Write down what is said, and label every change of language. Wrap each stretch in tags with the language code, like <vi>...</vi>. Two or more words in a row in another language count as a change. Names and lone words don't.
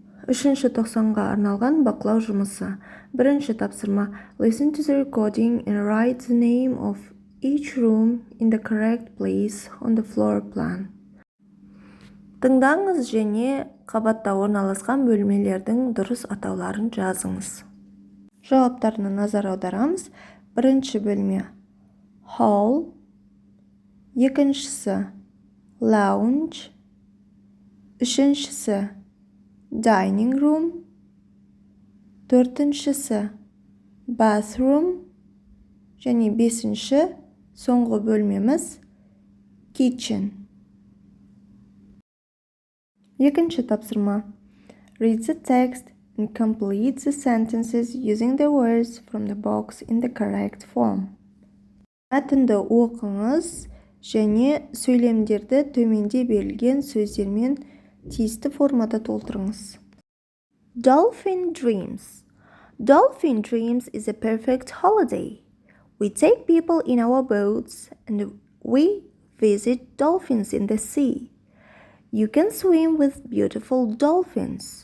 <kk>Үшінші тоқсанға арналған бақылау жұмысы. Бірінші тапсырма.</kk> <en>Listen to the recording and write the name of each room in the correct place on the floor plan.</en> <kk>Тыңдаңыз және қабатта орналасқан бөлмелердің дұрыс атауларын жазыңыз. Жауаптарына назар аударамыз. Бірінші бөлме hall, екіншісі lounge, үшіншісі</kk> <en>dining room,</en> <kk>төртіншісі bathroom және бесінші соңғы бөлмеміз kitchen. Екінші тапсырма.</kk> <en>Read the text and complete the sentences using the words from the box in the correct form.</en> <kk>Мәтінді оқыңыз және сөйлемдерді төменде берілген сөздермен тиісті формада толтырыңыз.</kk> <en>Dolphin dreams. Dolphin dreams is a perfect holiday. We take people in our boats and we visit dolphins in the sea. You can swim with beautiful dolphins.</en>